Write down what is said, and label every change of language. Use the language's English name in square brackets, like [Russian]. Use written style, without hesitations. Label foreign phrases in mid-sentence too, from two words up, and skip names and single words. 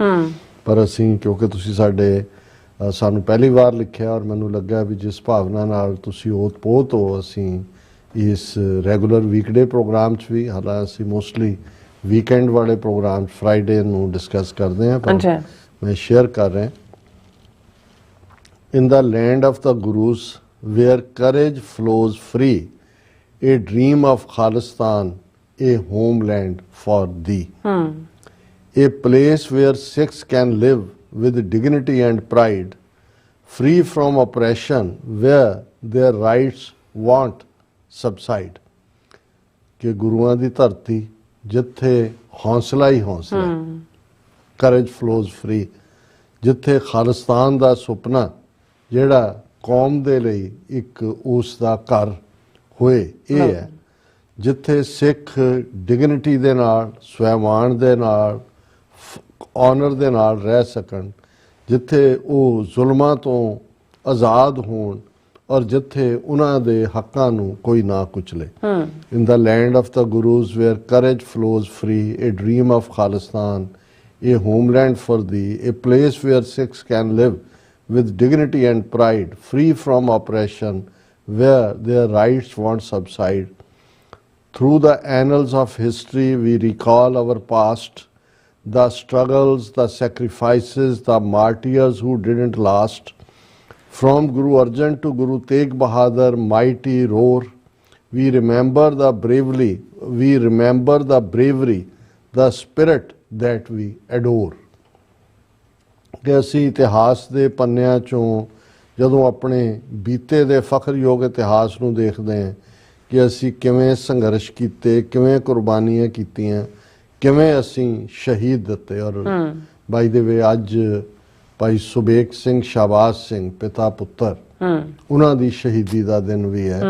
[Punjabi] ਪਰ ਅਸੀਂ ਕਿਉਂਕਿ ਤੁਸੀਂ ਸਾਨੂੰ ਪਹਿਲੀ ਵਾਰ ਲਿਖਿਆ ਔਰ ਮੈਨੂੰ ਲੱਗਾ ਵੀ ਜਿਸ ਭਾਵਨਾ ਨਾਲ ਤੁਸੀਂ ਓਤ-ਪੋਤ ਹੋ, ਅਸੀਂ ਇਸ [English] regular weekday program [Punjabi] 'ਚ ਵੀ, ਹਾਲਾਂਕਿ ਅਸੀਂ [English] mostly weekend [Punjabi] ਵਾਲੇ [English] program Friday [Punjabi] ਨੂੰ ਡਿਸਕਸ ਕਰਦੇ ਹਾਂ, ਪਰ ਮੈਂ ਸ਼ੇਅਰ ਕਰ ਰਿਹਾ। [English] In the land of the Gurus, where courage flows free, a dream of Khalistan, a homeland for thee. A place where Sikhs can live with dignity and pride, free from oppression, where their rights won't subside. [Punjabi] ਕਿ ਗੁਰੂਆਂ ਦੀ ਧਰਤੀ ਜਿੱਥੇ ਹੌਸਲਾ ਹੀ ਹੌਸਲਾ, [English] courage flows free, [Punjabi] ਜਿੱਥੇ ਖਾਲਿਸਤਾਨ ਦਾ ਸੁਪਨਾ ਜਿਹੜਾ ਕੌਮ ਦੇ ਲਈ ਇੱਕ ਉਸ ਦਾ ਘਰ ਹੋਏ, ਇਹ ਹੈ ਜਿੱਥੇ ਸਿੱਖ ਡਿਗਨਿਟੀ ਦੇ ਨਾਲ, ਸਵੈਮਾਨ ਦੇ ਨਾਲ, ਆਨਰ ਦੇ ਨਾਲ ਰਹਿ ਸਕਣ, ਜਿੱਥੇ ਉਹ ਜ਼ੁਲਮਾਂ ਤੋਂ ਆਜ਼ਾਦ ਹੋਣ ਔਰ ਜਿੱਥੇ ਉਹਨਾਂ ਦੇ ਹੱਕਾਂ ਨੂੰ ਕੋਈ ਨਾ ਕੁਚਲੇ। [English] In the land of the Gurus where courage flows free, a dream of Khalistan, a homeland for thee, a place where Sikhs can live with dignity and pride, free from oppression, where their rights won't subside. Through the annals of history, we recall our past, the struggles, the sacrifices, the martyrs who didn't last. From Guru Arjan to Guru Tegh Bahadur, mighty roar, we remember the bravery, the spirit that we adore. [Punjabi] ਕਿ ਅਸੀਂ ਇਤਿਹਾਸ ਦੇ ਪੰਨਿਆਂ 'ਚੋਂ ਜਦੋਂ ਆਪਣੇ ਬੀਤੇ ਦੇ ਫਖਰਯੋਗ ਇਤਿਹਾਸ ਨੂੰ ਦੇਖਦੇ ਹਾਂ ਕਿ ਅਸੀਂ ਕਿਵੇਂ ਸੰਘਰਸ਼ ਕੀਤੇ, ਕਿਵੇਂ ਕੁਰਬਾਨੀਆਂ ਕੀਤੀਆਂ, ਕਿਵੇਂ ਅਸੀਂ ਸ਼ਹੀਦ ਦਿੱਤੇ। ਔਰ [English] by the way [Punjabi] ਅੱਜ ਭਾਈ ਸੁਬੇਗ ਸਿੰਘ, ਸ਼ਾਹਬਾਜ਼ ਸਿੰਘ, ਪਿਤਾ ਪੁੱਤਰ, ਉਹਨਾਂ ਦੀ ਸ਼ਹੀਦੀ ਦਾ ਦਿਨ ਵੀ ਹੈ।